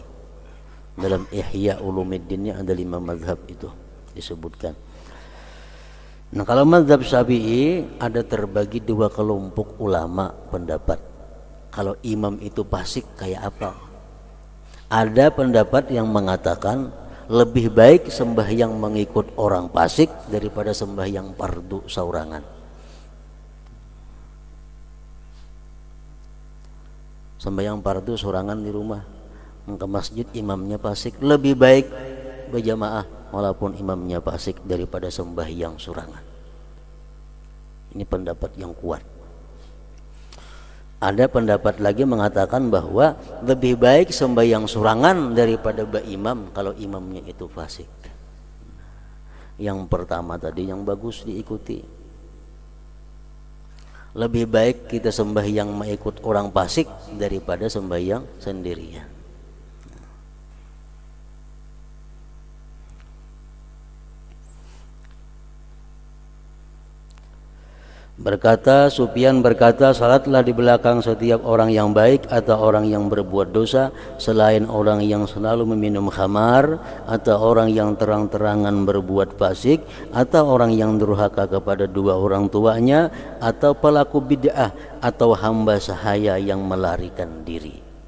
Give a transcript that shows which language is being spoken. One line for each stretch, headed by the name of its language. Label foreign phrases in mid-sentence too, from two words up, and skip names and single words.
Indonesian: Dalam Ihya Ulumuddinnya ada 5 mazhab itu disebutkan. Nah, kalau mazhab Syafi'i ada terbagi 2 kelompok ulama pendapat. Kalau imam itu fasik kayak apa? Ada pendapat yang mengatakan lebih baik sembahyang mengikut orang fasik daripada sembahyang fardu saurangan. Sembahyang fardu saurangan di rumah, ke masjid imamnya fasik, lebih baik berjamaah walaupun imamnya fasik daripada sembahyang surangan. Ini pendapat yang kuat. Ada pendapat lagi mengatakan bahwa lebih baik sembahyang surangan daripada imam kalau imamnya itu fasik. Yang pertama tadi yang bagus diikuti. Lebih baik kita sembahyang mengikut orang fasik daripada sembahyang sendirian. Sufyan berkata, salatlah di belakang setiap orang yang baik atau orang yang berbuat dosa, selain orang yang selalu meminum khamar, atau orang yang terang-terangan berbuat fasik, atau orang yang durhaka kepada dua orang tuanya, atau pelaku bid'ah, atau hamba sahaya yang melarikan diri.